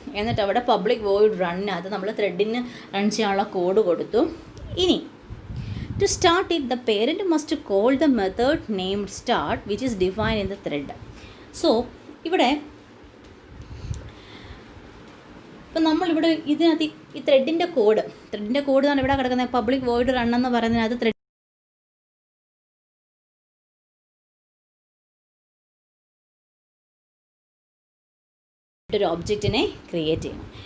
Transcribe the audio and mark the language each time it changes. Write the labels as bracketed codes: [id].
[ml] എന്നിട്ട് അവിടെ public void റണ്ണിനകത്ത് നമ്മൾ ത്രെഡിന് റൺ ചെയ്യാനുള്ള കോഡ് കൊടുത്തു. [en] ഇനി to start it, the parent must call the method named start which is defined in the thread. [ml] So ഇവിടെ ഇപ്പം നമ്മളിവിടെ ഇതിനകത്ത് ഈ ത്രെഡിൻ്റെ കോഡ് എന്നാണ് ഇവിടെ കിടക്കുന്നത്. പബ്ലിക് വോയിഡ് റൺ എന്ന് പറയുന്നതിനകത്ത് ത്രെഡ് ഒരു ഒബ്ജക്റ്റിനെ ക്രിയേറ്റ് ചെയ്യണം.